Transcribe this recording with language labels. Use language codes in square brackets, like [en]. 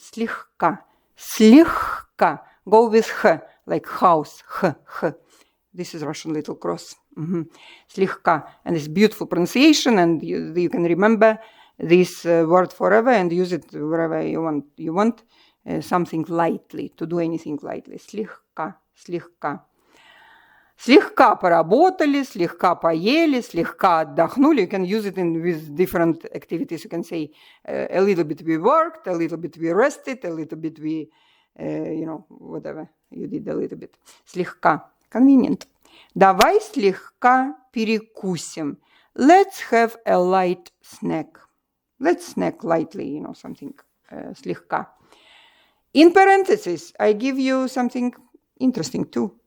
[ru] Слегка. Слегка. [en] Go with H, like house. H. This is Russian little cross. [ru] Слегка. [en] And it's beautiful pronunciation, and you can remember this word forever and use it wherever you want. You want something lightly, to do anything lightly. [ru] Слегка. Слегка. Слегка поработали, слегка поели, слегка отдохнули. [en] You can use it with different activities. You can say a little bit we worked, a little bit we rested, a little bit we, whatever. You did a little bit. Слегка. Convenient. [ru] Давай слегка перекусим. [en] Let's have a light snack. Let's snack lightly, something слегка. In parentheses, I give you something interesting too.